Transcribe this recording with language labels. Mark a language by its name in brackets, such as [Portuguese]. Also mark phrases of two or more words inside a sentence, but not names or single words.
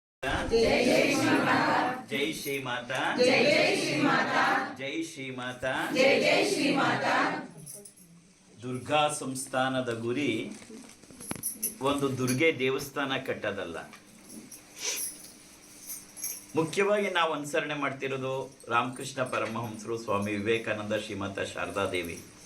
[Hindi] जय श्री माता, जय जय श्री माता, जय श्री माता, जय जय श्री माता. [Kannada] ದುರ್ಗಾ ಸಂಸ್ಥಾನದ ಗುರಿ ಒಂದು ದುರ್ಗೆ ದೇವಸ್ಥಾನ ಕಟ್ಟೋದಲ್ಲ. ಮುಖ್ಯವಾಗಿ ನಾವು ಅನುಸರಣೆ ಮಾಡ್ತಿರೋದು ರಾಮಕೃಷ್ಣ ಪರಮಹಂಸರು, ಸ್ವಾಮಿ ವಿವೇಕಾನಂದ, ಶ್ರೀಮಾತಾ ಶಾರದಾದೇವಿ.